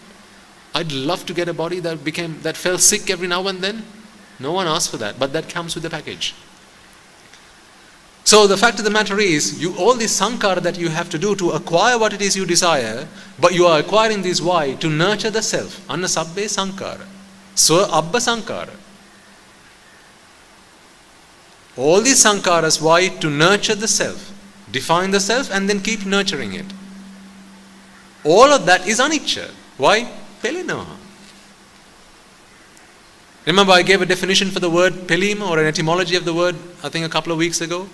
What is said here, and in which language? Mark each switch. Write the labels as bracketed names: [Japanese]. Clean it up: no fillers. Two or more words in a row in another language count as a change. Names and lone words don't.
[English] I'd love to get a body that felt sick every now and then. No one asked for that, but that comes with the package. So the fact of the matter is, all this sankhara that you have to do to acquire what it is you desire, but you are acquiring this why? To nurture the self. [Pali] Anna sabbe sankhara. Swa abba sankhara. [English] All these sankharas, why? To nurture the self. Define the self and then keep nurturing it. All of that is anicca. Why? Pelinaha. Remember, I gave a definition for the word pelima, or an etymology of the word, I think a couple of weeks ago.